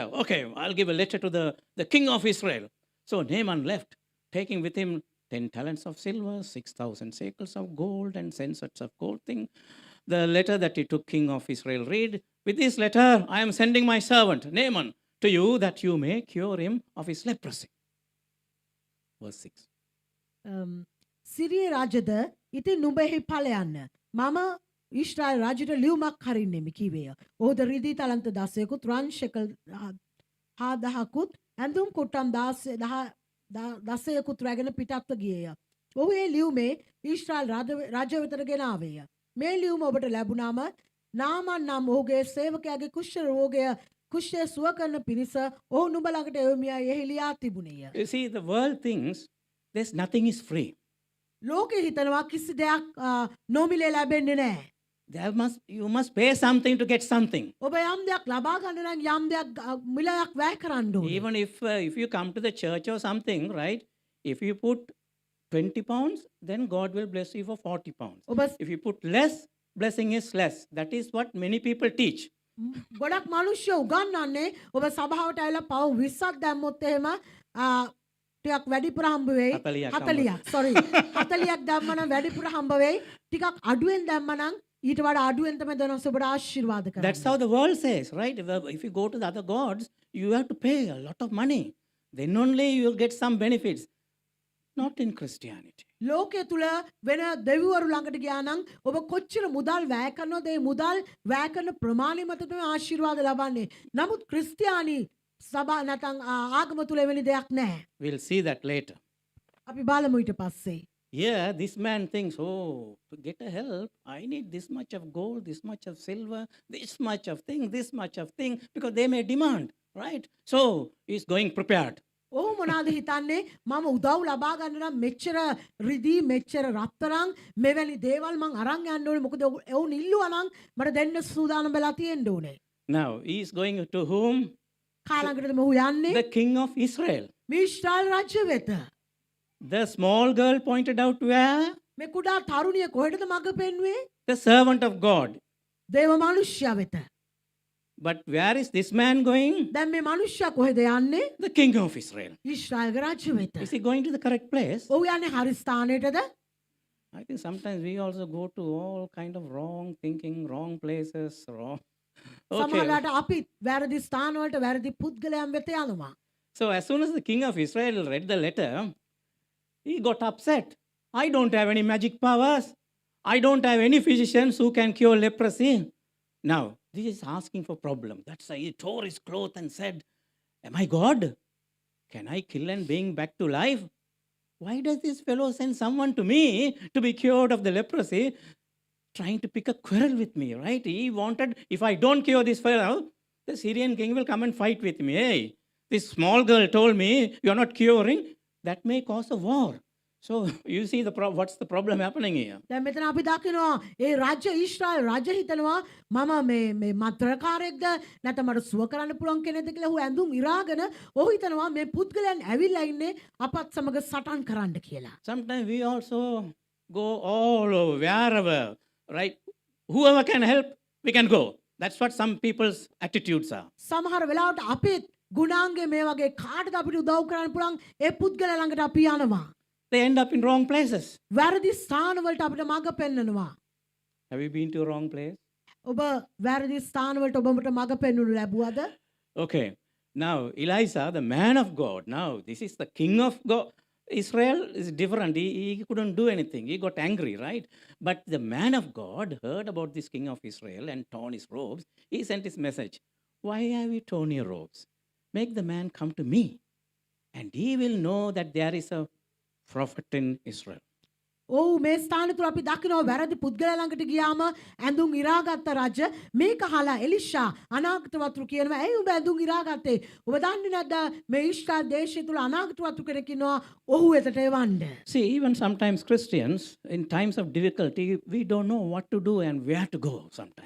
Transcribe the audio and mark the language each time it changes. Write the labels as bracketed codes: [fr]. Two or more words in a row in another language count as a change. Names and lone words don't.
[en] Okay, I'll give a letter to the king of Israel. So Naaman left, taking with him 10 talents of silver, 6,000 shekels of gold, and 10 sets of gold thing. The letter that he took, king of Israel, read, with this letter, I am sending my servant, Naaman, to you that you may cure him of his leprosy. Verse 6. [si] සිරිය රජද ඉතින් නුඹෙහි ඵලයන්න. මම ඊශ්‍රායල් රජුට ලියුමක් හරින්නෙමි කිවේය. ඔහුද රිදී තලන්ත 10කුත් රන් ෂෙකල් 1000කුත් ඇඳුම් කුට්ටම් 10කුත් රැගෙන පිටත්ව ගියේය. ඔහු ඒ ලියුමේ ඊශ්‍රායල් රජ වෙතට ගෙනාවේය. මේ ලියුම ඔබට ලැබුණාම නාමන් නම් ඔහුගේ සේවකයාගේ කුෂ්ඨ රෝගය කුෂ්ඨය සුව කරන පිණිස ඔහු නුඹ ළඟට එවමියා එහි ලියා තිබුණේය. [en] You see, the world thinks there's nothing is free. [si] ලෝකෙ හිතනවා කිසි දෙයක් නොමිලේ ලැබෙන්නේ නැහැ. [en] You must pay something to get something. [si] ඔබ යම් දෙයක් ලබා ගන්න නම් යම් දෙයක් මිලයක් වැය කරන්න ඕනේ. [en] Even if you come to the church or something, right? If you put 20 pounds, then God will bless you for 40 pounds. [si] ඔබ [en] If you put less, blessing is less. That is what many people teach. [si] ගොඩක් මිනිස්සු උගන්වන්නේ ඔබ සභාවට ඇවිල්ලා පව් 20ක් දැම්මොත් එහෙම ටිකක් වැඩිපුර හම්බ වෙයි. 40ක් sorry 40ක් දැම්ම නම් වැඩිපුර හම්බ වෙයි. ටිකක් අඩුවෙන් දැම්ම නම් ඊට වඩා අඩුවෙන් තමයි දෙනවස ඔබට ආශිර්වාද කරන්නේ. [en] That's how the world says, right? If you go to the other gods, you have to pay a lot of money. Then only you will get some benefits. Not in Christianity. [si] ලෝකයේ තුල වෙන දෙවිවරු ළඟට ගියා නම් ඔබ කොච්චර මුදල් වැය කරනවද ඒ මුදල් වැය කරන ප්‍රමාණය මත තමයි ආශිර්වාද ලබන්නේ. නමුත් ක්‍රිස්තියානි සභා නැත්නම් ආගම තුල එවැනි දෙයක් නැහැ. [en] We'll see that later. [si] අපි බලමු ඊට පස්සේ. [en] Yeah, this man thinks, oh, to get a help, I need this much of gold, this much of silver, this much of thing, this much of thing, because they may demand, right? So he's going prepared. [si] ඔහු මොනවාද හිතන්නේ මම උදව් ලබා ගන්න නම් මෙච්චර රිදී මෙච්චර රත්තරන් මෙවැනි දේවල් මං අරන් යන්න ඕනේ මොකද ඔවුන් ඉල්ලුවා නම් මට දෙන්න සූදානම් වෙලා තියෙන්න ඕනේ. [en] Now, he's going to whom? [si] කාලඟටද මොහු යන්නේ? [en] The king of Israel. [si] මේ ඊශ්‍රායල් රාජ්‍ය වෙත. [en] The small girl pointed out where? [si] මේ කුඩා තරුණිය කොහෙටද මඟ පෙන්වුවේ? [en] The servant of God. [si] දේව මනුෂ්‍යයා වෙත. [en] But where is this man going? [si] දැන් මේ මනුෂ්‍යයා කොහෙද යන්නේ? [en] The king of Israel. [si] ඊශ්‍රායල් රාජ්‍ය වෙත. [en] Is he going to the correct place? [si] ඔහු යන්නේ හරි ස්ථානයටද? [en] I think sometimes we also go to all kind of wrong thinking, wrong places, wrong. Okay. [si] සමහරවිට අපි වැරදි ස්ථාන වලට වැරදි පුද්ගලයන් වෙත යනවා. [en] So as soon as the king of Israel read the letter, he got upset. I don't have any magic powers. I don't have any physicians who can cure leprosy. Now, this is asking for problem. That's why he tore his cloth and said, am I God? Can I kill and bring back to life? Why does this fellow send someone to me to be cured of the leprosy? Trying to pick a quarrel with me, right? He wanted, if I don't cure this fellow, the Syrian king will come and fight with me. Hey, this small girl told me you're not curing. That may cause a war. So you see what's the problem happening here? [si] දැන් මෙතන අපි දකිනවා ඒ රාජ්‍ය ඊශ්‍රායල් රාජ්‍ය හිතනවා මම මේ මන්ත්‍රකාරයෙක්ද නැත්නම් මට සුව කරන්න පුළුවන් කෙනෙක්ද කියලා ඔහු ඇඳුම් ඉරාගෙන ඔහු හිතනවා මේ පුද්ගලයන් ඇවිල්ලා ඉන්නේ අපත් සමග සටන් කරන්න කියලා. [en] Sometimes we also go all over, wherever, right? Whoever can help, we can go. That's what some people's attitudes are. [si] සමහර වෙලාවට අපේ ගුණාංගේ මේ වගේ කාටද අපිට උදව් කරන්න පුළුවන් ඒ පුද්ගලයා ළඟට අපි යනවා. [en] they end up in wrong places. [si] වැරදි ස්ථානවලට අපිට මඟ පෙන්වනවා. [en] Have you been to a wrong place? [si] ඔබ වැරදි ස්ථානවලට ඔබට මඟ පෙන්වනු ලැබුවද? [en] Okay. Now, Elisha, the man of God, now this is the king of God. Israel is different. He couldn't do anything. He got angry, right? But the man of God heard about this king of Israel and torn his robes. He sent his message. Why have you torn your robes? Make the man come to me, and he will know that there is a prophet in Israel. [si] ඔව් මේ ස්ථාන තුල අපි දකිනවා වැරදි පුද්ගලයා ළඟට ගියාම ඇඳුම් ඉරාගත්ත රජ මේක අහලා එලිෂා අනාගත වතුරු කියනවා ඇයි උඹ ඇඳුම් ඉරාගත්තේ ඔබ දන්නේ නැද්ද මේ ඊශ්‍රායල් දේශය තුල අනාගත වතුරු කෙනෙක් ඉන්නවා ඔහු වෙතට එවන්න. [en] See, even sometimes Christians, in times of difficulty, we don't know what to do and where to go sometimes.